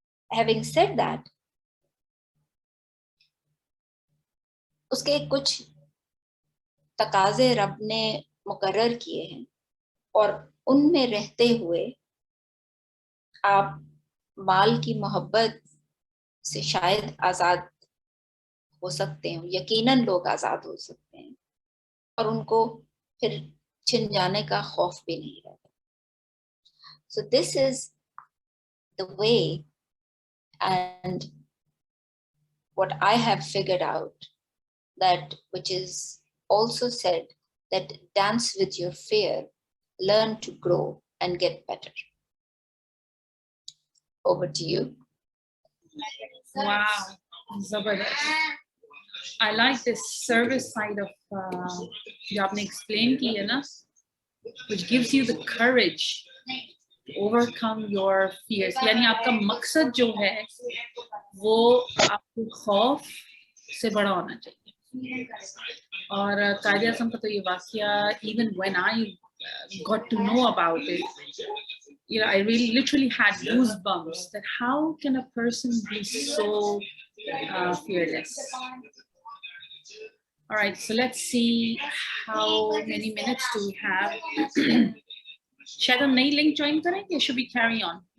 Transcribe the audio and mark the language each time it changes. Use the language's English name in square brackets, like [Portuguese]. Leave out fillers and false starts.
[English] Having said that, [Urdu] اس کے کچھ تقاضے رب نے مقرر کیے ہیں اور ان میں رہتے ہوئے آپ مال کی محبت سے شاید آزاد ہو سکتے ہیں. یقیناً لوگ آزاد ہو سکتے ہیں اور ان کو پھر چھن جانے کا خوف بھی نہیں رہتا. [English] So this is the way and what I have figured out, that which is also said that dance with your fear, learn to grow and get better. Over to you. Wow, zabardast. I like this service side of [Urdu] جو آپ نے [English] explain کی ہے نا, which gives you the courage to overcome your fears. [Urdu] یعنی آپ کا مقصد جو ہے وہ آپ کو خوف سے بڑا ہونا چاہیے. اور قائد اعظم کا تو یہ واقعہ, [English] even when I got to know about it, you know, I really literally had goosebumps that how can a person be so fearless. All right, so let's see how many minutes do we have. [Urdu] شاید ہم نئی link join کریں یا [English] should we carry on?